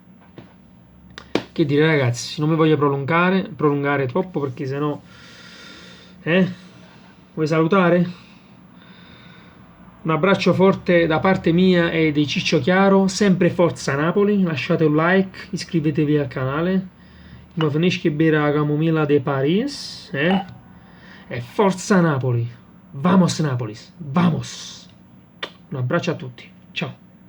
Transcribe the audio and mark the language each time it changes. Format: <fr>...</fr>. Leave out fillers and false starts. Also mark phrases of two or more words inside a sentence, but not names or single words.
<it>Che dire ragazzi, non mi voglio prolungare troppo perché sennò vuoi salutare? Un abbraccio forte da parte mia e di Ciccio Chiaro, sempre forza Napoli, lasciate un like, iscrivetevi al canale, non finisce bere la camomilla de Paris, e forza Napoli,</it> <es>vamos Napolis, vamos!</es> <it>Un abbraccio a tutti, ciao!</it>